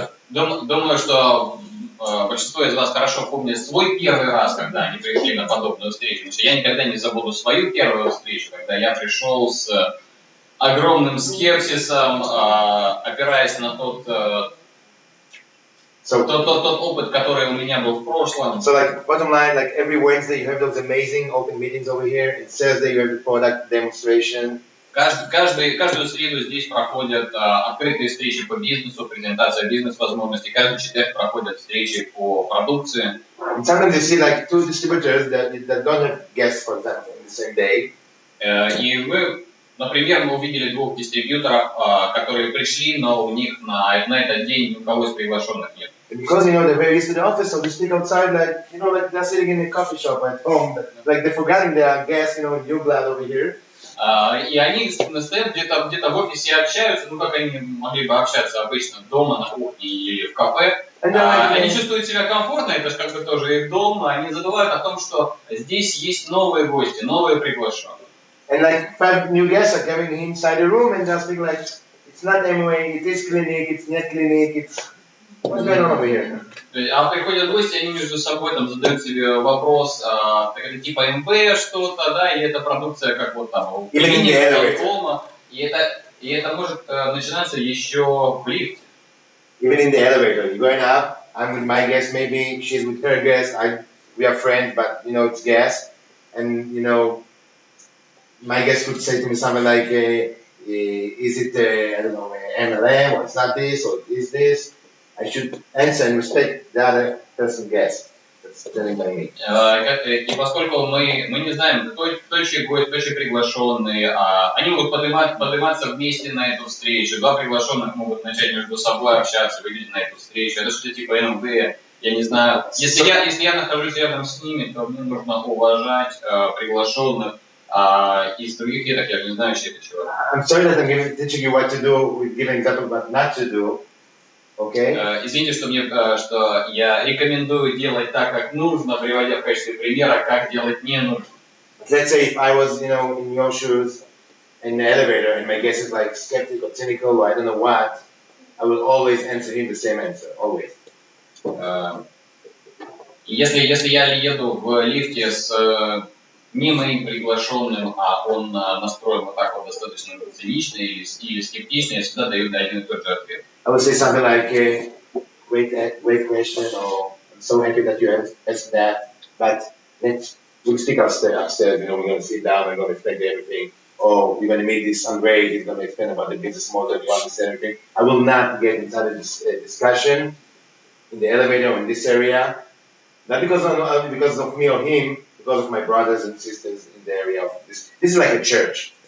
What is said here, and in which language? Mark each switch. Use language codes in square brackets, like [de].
[ru] Думаю, что большинство из вас хорошо помнит свой первый раз, когда они пришли на подобную встречу. Потому что я никогда не забуду свою первую встречу, когда я пришел с огромным скепсисом, опираясь на тот опыт, который у меня был в прошлом. [en] So bottom line, every Wednesday you have those amazing open meetings over here. It says that you have the product demonstration. [ru] Каждую среду здесь проходят открытые встречи по бизнесу, презентация бизнес-возможностей. Каждый четверг проходят встречи по продукции. [en] And sometimes you see two distributors that don't have guests, for example, on the same day. [ru] И например, мы увидели двух дистрибьюторов, которые пришли, но у них на этот день никого из приглашенных нет. [en] Because they're very used to the office, so they speak outside like they're sitting in a coffee shop at home, like they're forgetting their guests, in your blood over here. [ru] И они стоят где-то в офисе и общаются, как они могли бы общаться обычно дома, на кухне или в кафе. Они чувствуют себя комфортно, это же как бы тоже их дом, но они забывают о том, что здесь есть новые гости, новые приглашенные. [en] And 5 new guests are coming inside the room and just being like, it's not MOA, it is clinic, it's not clinic, it's what's going on over here? [ru] А приходят гости, они между собой задают себе вопрос, это типа МП что-то, да, или это продукция как вот там у клиники, дома, и это может начинаться еще в лифте. [en] Even in the elevator, you're going up, I'm with my guest, maybe she's with her guest, we are friends, but it's guest, and my guest would say to me something like, is it, I don't know, MLM, or it's not this, or is this? I should answer and respect the other person's guest. That's telling by me. [ru] И поскольку мы не знаем, кто чей гость, кто чей приглашенный, они могут подниматься вместе на эту встречу. Два приглашенных могут начать между собой общаться, выйти на эту встречу. Это что-то типа МВ, я не знаю. Если я нахожусь рядом с ними, то мне нужно уважать приглашенных. Из других веток я не знаю, чей это человек. [en] I'm sorry that I'm teaching you what to do, with giving example what not to do. Okay? [ru] Извините, что я рекомендую делать так, как нужно, приводя в качестве примера, как делать не нужно. [en] Let's say if I was, in your shoes in the elevator and my guest is like skeptic or cynical or I don't know what, I will always answer him the same answer, always. [ru] Если я еду в лифте с не моим приглашенным, а он настроен вот так вот достаточно цинично или скептично, я всегда даю один и тот же ответ. [en] I would say something like, great question, or I'm so happy that you asked that, but we'll speak upstairs, we're going to sit down and going to explain everything. Or you're going to meet this Andrei, he's going to explain about the business model, you understand everything. I will not get inside of this discussion in the elevator or in this area, not because of me or him, because of my brothers and sisters in the area of this. This is like a church.